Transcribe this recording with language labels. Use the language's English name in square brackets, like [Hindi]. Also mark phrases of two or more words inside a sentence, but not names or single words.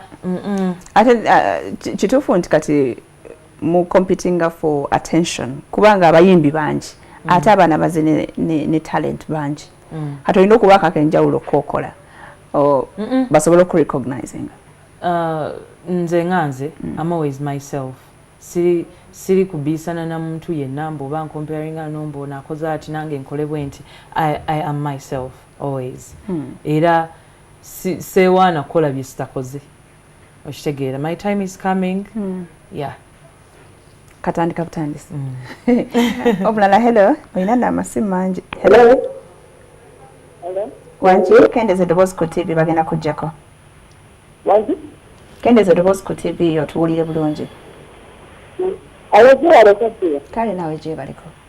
[Ganda] ate kituufu nti kati mu competinga [English] for attention [Ganda] kubanga abayimbi bangi ate abaana baze ne talent bangi kati olina okubaakako enjawulo kokola basobole okurecognizinga nze nganze [English] I'm always myself [Ganda] siri kubiisana na muntu yenna mboba ncomparinga nomboona akoze ati nange nkole bwe nti [English] I am myself always [Ganda] era seewaana kukola bye sitakoze okitegeera [English] my time is coming yeah [Ganda] katandika butandisi obulala hello olina n'amasimu mangi hello wangi kendeeza eddoboozi ku tv bagenda kujjako kendeeza eddoboozi ku tv otuwulire bulungi kale naawe gyebaliko